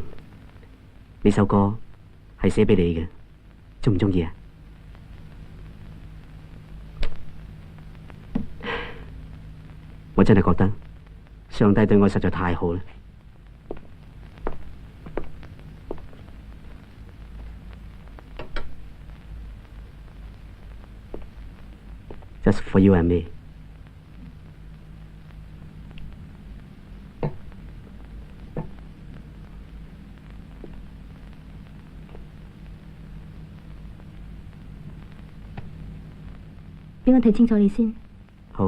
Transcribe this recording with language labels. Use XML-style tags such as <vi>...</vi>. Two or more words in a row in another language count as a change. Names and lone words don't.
<yue>呢首歌係寫俾你嘅，中唔中意啊？我真係覺得上帝對我實在太好啦。</yue> <en>Just for you and me。</en> <yue>俾我睇清楚你先。好。</yue>